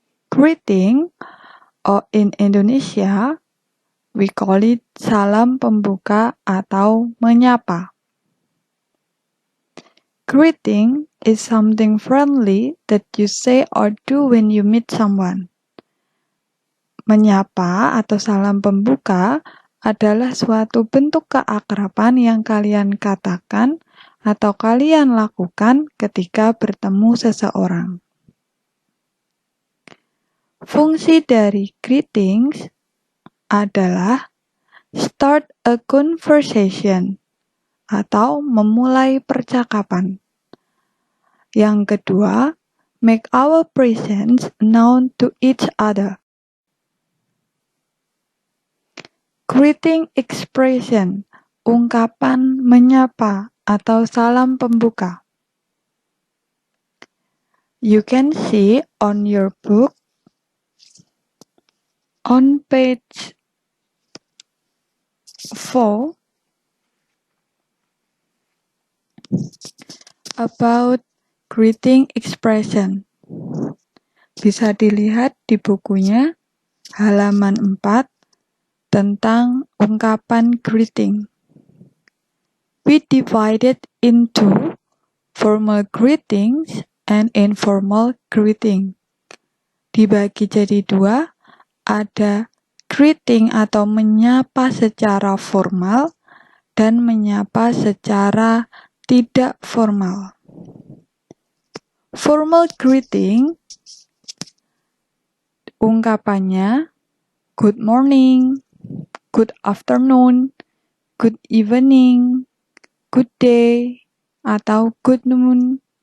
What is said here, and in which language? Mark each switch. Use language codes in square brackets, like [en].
[en] Greeting, or in Indonesia, we call it [id] salam pembuka atau menyapa. [en] Greeting is something friendly that you say or do when you meet someone. [id] Menyapa atau salam pembuka adalah suatu bentuk keakraban yang kalian katakan atau kalian lakukan ketika bertemu seseorang. Fungsi dari greetings adalah [en] start a conversation [id] atau memulai percakapan. Yang kedua, [en] make our presence known to each other. Greeting expression, [id] ungkapan menyapa atau salam pembuka. [en] You can see on your book on page 4 about greeting expression. [id] Bisa dilihat di bukunya halaman 4 tentang ungkapan greeting. [en] We divided into formal greetings and informal greeting. [id] Dibagi jadi dua, ada greeting atau menyapa secara formal dan menyapa secara tidak formal. [en] Formal greeting ungkapannya good morning, good afternoon, good evening, good day, atau good noon.